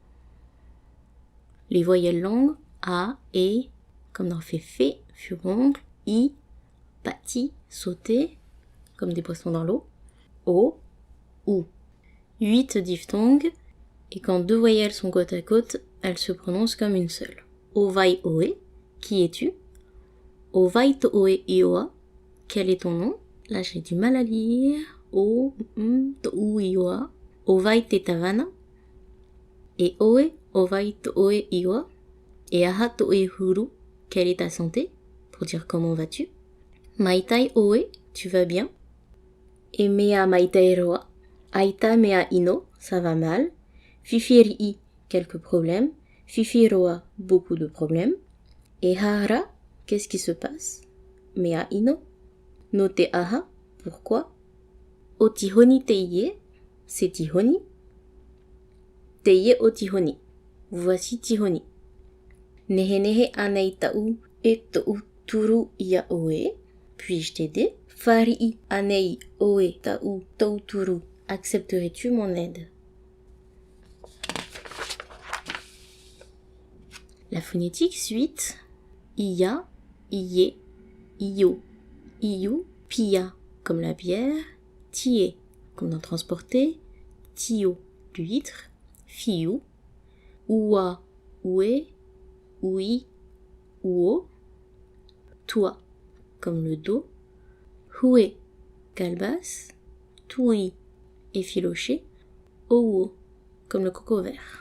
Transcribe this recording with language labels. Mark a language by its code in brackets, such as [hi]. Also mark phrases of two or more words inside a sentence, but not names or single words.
[fr] Les voyelles longues, A, E, comme dans fait, furoncle, I, pati, sauter, comme des poissons dans l'eau, O, OU. 8 diphtongues, et quand 2 voyelles sont côte à côte, elles se prononcent comme une seule. [ty] Ovai oe, [fr] qui es-tu? [ty] Ovai to oe ioa, [fr] quel est ton nom? Là j'ai du mal à lire. [ty] O, to u ioa. Ovai te tavana. Et oe, ovai to oe ioa. Et aha to oe huru, [fr] quelle est ta santé? Pour dire comment vas-tu? [ty] Maitai oe, [fr] tu vas bien? [ty] Et mea maitai roa. Aita mea ino, [fr] ça va mal. Fifiri, quelques problèmes. Fifiroa, beaucoup de problèmes. [ty] Et hara, [fr] qu'est-ce qui se passe? [ty] Mea ino. No te aha, pourquoi? O tihoni teiye, [fr] c'est Tihoni. [ty] Teiye o tihoni, [fr] voici Tihoni. [ty] Nehe nehe anei tau e tou turu ia oe, [fr] puis-je t'aider? [ty] Farii anei oe tau tau turu, [fr] accepterais-tu mon aide? La phonétique suite, [ty] Ia, Iye, Iyo, Iyu, Pia, [fr] comme la bière, Tie, comme dans transporter, Tio, l'huître, Fiu, Ua, Ue, Ui, Uo, Toi, comme le dos, Hue, calebasse, Tui, effiloché, Ouo, comme le coco vert.